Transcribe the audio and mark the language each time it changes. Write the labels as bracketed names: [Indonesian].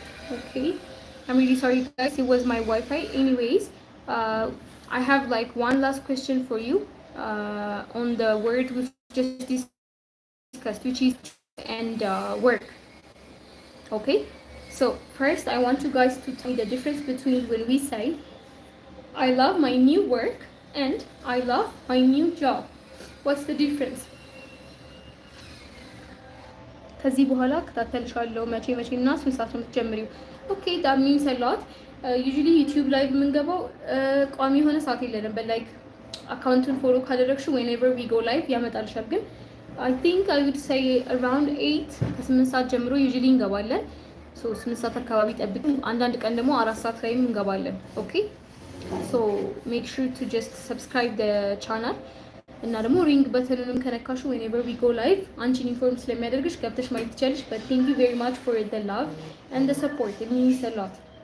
[English] Okay, I'm really sorry guys, it was my Wi-Fi. Anyways, I have like one last question for you on the word we've just discussed, which is and work. Okay, so first I want you guys to tell me the difference between when we say I love my new work and I love my new job. What's the difference? [Amharic] ከዚህ በኋላ ከታተልሻለሁ መቼ እና ስንት ሰዓት ነው የምትጀምሪው? [English] ኦኬ that means a lot. [Amharic] usually ዩቲዩብ ላይ የምንገባው ቋሚ የሆነ ሰዓት የለንም but like አካውንቱን ፎሎ ካደረግሽው [English] whenever we go live [Amharic] ያመጣልሻል። ግን [English] I think I would say around 8 [Amharic] ከ8 ሰዓት ጀምሮ usually እንገባለን። so 8 ሰዓት አካባቢ ጠብቁ። አንዳንድ ቀን ደግሞ 4 ሰዓት ላይም እንገባለን። ኦኬ [English] so make sure to just subscribe the channel [Amharic] እና ደግሞ ሪንግ በተኑንም ከነካሹ whenever we go live አንቺን ኢንፎርም ስለሚያደርግሽ ገብተሽ ማየት ትችላለሽ። [English] but thank you very much for the love and the support, it means a lot.